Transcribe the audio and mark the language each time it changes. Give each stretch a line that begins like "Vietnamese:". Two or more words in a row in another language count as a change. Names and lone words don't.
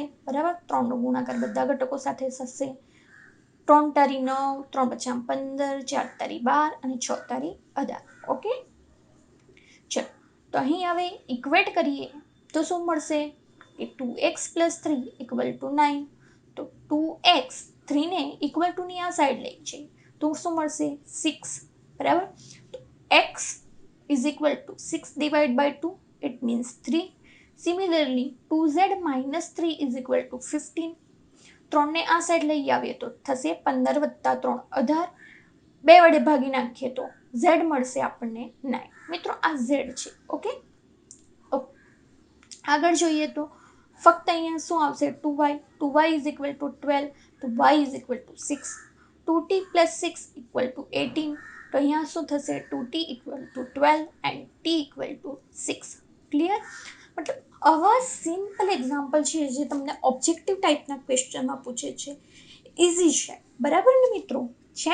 Gujarati: બરાબર 3 નો ગુણાકાર બધા ઘટકો સાથે થશે 3 તારી 9 3 પચા 15 4 તારી 12 અને 6 તારી 18 ઓકે ચલો તો અહીં હવે ઇક્વેટ કરીએ તો શું મળશે કે 2x + 3 = 9 તો 2x 3 ને ઇક્વલ ટુ ની આ સાઈડ લઈ જઈએ તો શું મળશે 6 બરાબર તો
English: x is equal to 6 divided by 2 it means 3 similarly 2z minus 3 is equal to 15
Gujarati: 3 ને આ સાઈડ લઈ આવીએ તો થશે 15 વત્તા 3 18 બે વડે ભાગી નાખીએ તો z મળશે આપણને 9 મિત્રો આ z છે ઓકે આગળ જોઈએ તો ફક્ત અહીંયા શું આવશે 2y
English: 2y is equal to 12
Gujarati: તો
English: y is equal to 6
Gujarati: 2t + 6 = 18 તો અહીંયા શું થશે 2t = 12
English: and t = 6
Gujarati: ક્લિયર મતલબ આવા સિમ્પલ એક્ઝામ્પલ છે જે તમને ઓબ્જેક્ટિવ ટાઈપના ક્વેશ્ચનમાં પૂછે છે ઇઝી છે બરાબર ને મિત્રો છે